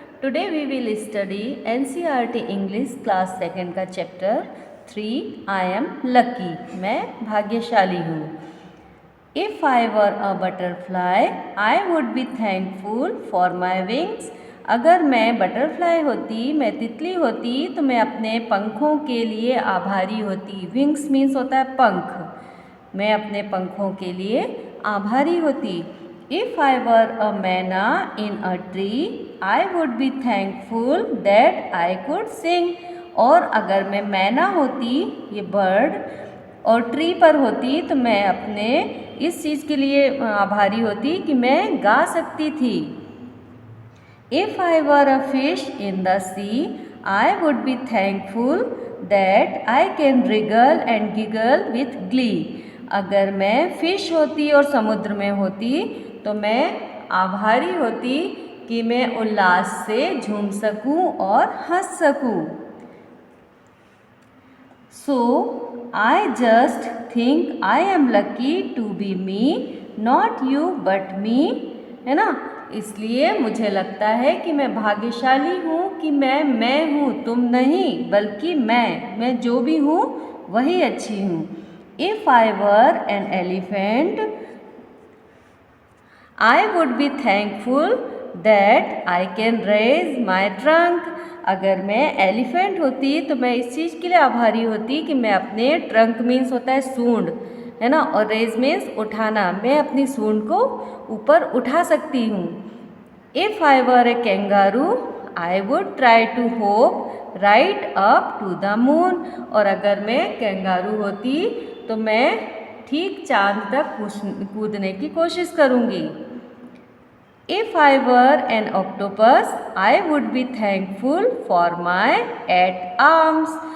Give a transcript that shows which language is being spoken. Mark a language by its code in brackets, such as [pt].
[en] Today we will study NCERT English class 2 [hi] का chapter 3 [en] I am lucky. [hi] मैं भाग्यशाली हूँ. [en] If I were a butterfly, I would be thankful for my wings. [hi] अगर मैं butterfly होती, मैं तितली होती, तो मैं अपने पंखों के लिए आभारी होती. विंग्स मीन्स होता है पंख. मैं अपने पंखों के लिए आभारी होती. [en] If I were a manna in a tree, I would be thankful that I could sing. [hi] और अगर मैं मैना होती, ये बर्ड, और ट्री पर होती, तो मैं अपने इस चीज़ के लिए आभारी होती कि मैं गा सकती थी. [en] If I were a fish in the sea, I would be thankful that I can wriggle and giggle with glee. [hi] अगर मैं फिश होती और समुद्र में होती, तो मैं आभारी होती कि मैं उल्लास से झूम सकूं और हंस सकूं. [en] So I just think I am lucky to be me, not you but me. [hi] है ना. इसलिए मुझे लगता है कि मैं भाग्यशाली हूँ कि मैं हूँ, तुम नहीं, बल्कि मैं जो भी हूँ वही अच्छी हूँ. [en] If I were an elephant, I would be thankful that I can raise my trunk. [hi] अगर मैं एलिफेंट होती तो मैं इस चीज़ के लिए आभारी होती कि मैं अपने ट्रंक मीन्स होता है सूंड, है ना, और रेज मीन्स उठाना, मैं अपनी सूंड को ऊपर उठा सकती हूँ. [en] If I were a kangaroo, I would try to hop right up to the moon. [hi] और अगर मैं कैंगारू होती तो मैं ठीक चांद तक कूदने की कोशिश करूँगी. [en] If I were an octopus, I would be thankful for my 8 arms.